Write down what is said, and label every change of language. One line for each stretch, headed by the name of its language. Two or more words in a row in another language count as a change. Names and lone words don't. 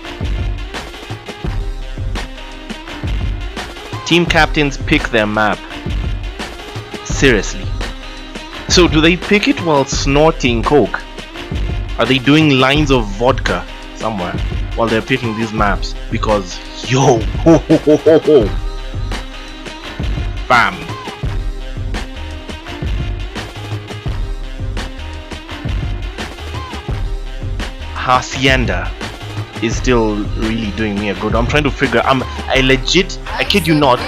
English: Team captains pick their map. Seriously. So do they pick it while snorting coke? Are they doing lines of vodka somewhere while they're picking these maps? Because yo, ho ho ho ho ho, bam. Hacienda is still really doing me a good. I'm trying to figure. I kid you not.